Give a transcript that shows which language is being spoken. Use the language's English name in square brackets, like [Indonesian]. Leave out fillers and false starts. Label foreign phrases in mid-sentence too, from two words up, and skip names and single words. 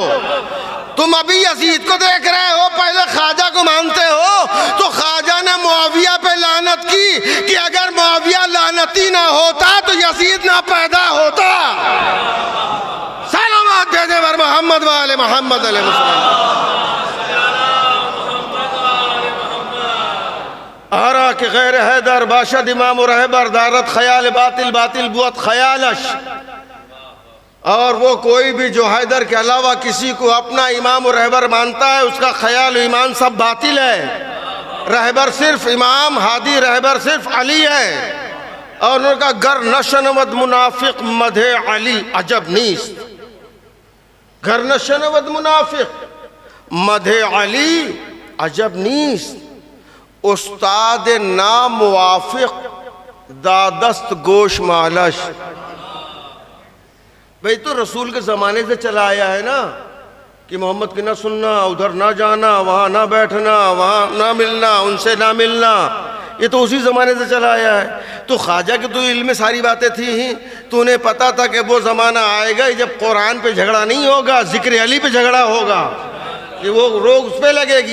[Urdu] تم ابھی یزید کو دیکھ رہے ہو، پہلے خواجہ کو مانتے ہو، تو خواجہ نے معاویہ پہ لعنت کی کہ اگر معاویہ لعنتی نہ ہوتا تو یزید نہ پیدا ہوتا۔ [Persian] سلامات دے دے بر محمد و آل محمد علیہ السلام۔ آرا کہ غیر حیدر باشد امام و رہبر دارت خیال باطل باطل بوت خیالش، [Urdu] اور وہ کوئی بھی جو حیدر کے علاوہ کسی کو اپنا امام و رہبر مانتا ہے اس کا خیال و ایمان سب باطل ہے۔ رہبر صرف امام، ہادی رہبر صرف علی ہے۔ اور انہوں نے کہا [Persian] گر نشنود منافق مدح علی عجب نیست، گر نشنود منافق مدح علی عجب نیست، استاد ناموافق دادست گوش مالش۔ [Urdu] بھئی تو رسول کے زمانے سے چلا آیا ہے نا کہ محمد کی نہ سننا، ادھر نہ جانا، وہاں نہ بیٹھنا، وہاں نہ ملنا، ان سے نہ ملنا، یہ تو اسی زمانے سے چلا آیا ہے۔ تو خواجہ کے تو علم میں ساری باتیں تھیں، تو انہیں پتا تھا کہ وہ زمانہ آئے گا جب قرآن پہ جھگڑا نہیں ہوگا، ذکر علی پہ جھگڑا ہوگا، کہ وہ روک اس پہ لگے گی۔